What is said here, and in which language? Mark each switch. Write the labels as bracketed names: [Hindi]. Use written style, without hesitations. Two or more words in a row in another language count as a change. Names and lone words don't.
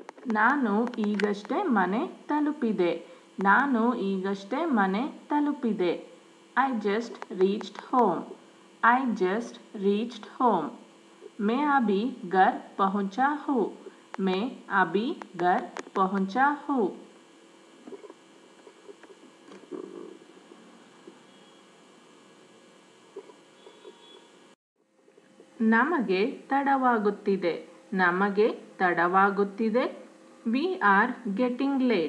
[Kannada] ನಾನು ಈಗಷ್ಟೇ ಮನೆ ತಲುಪಿದೆ. ನಾನು ಈಗಷ್ಟೇ ಮನೆ ತಲುಪಿದೆ. [English] I just reached home. I just reached home. [Hindi] मैं अभी घर पहुंचा हूँ. मैं अभी घर पहुंचा हूँ. [Kannada] ನಮಗೆ ತಡವಾಗುತ್ತಿದೆ. ನಮಗೆ ತಡವಾಗುತ್ತಿದೆ. [English] We are getting late.